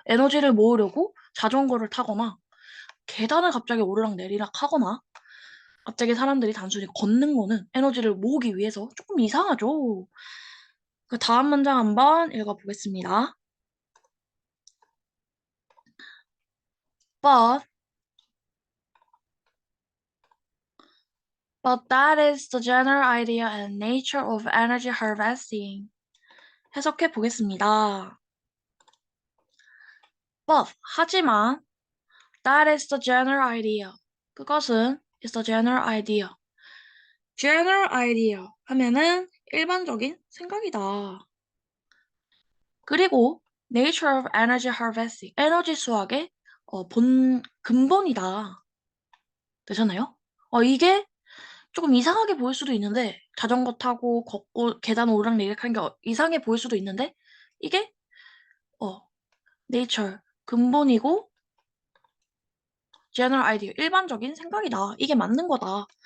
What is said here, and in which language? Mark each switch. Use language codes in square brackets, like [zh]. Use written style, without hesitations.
[ko] 에너지를 모으려고 자전거를 타거나 계단을 갑자기 오르락 내리락 하거나 갑자기 사람들이 단순히 걷는 거는 에너지를 모으기 위해서 조금 이상하죠? 그 다음 문장 한번 읽어보겠습니다. [en] But, but that is the general idea and nature of energy harvesting. [ko] 해석해 보겠습니다. [en] But, [ko] 하지만, [en] that is the general idea. [ko] 그것은 [en] is the general idea. general idea [ko] 하면은 일반적인 생각이다. 그리고 [en] nature of energy harvesting, [ko] 에너지 수학의 근본이다. 되셨나요? 이게 조금 이상하게 보일 수도 있는데 자전거 타고 걷고 계단 오르락내리락 하는 게 이상해 보일 수도 있는데 이게 nature 근본이고 [en] general idea [ko] 일반적인 생각이다. 이게 맞는 거다.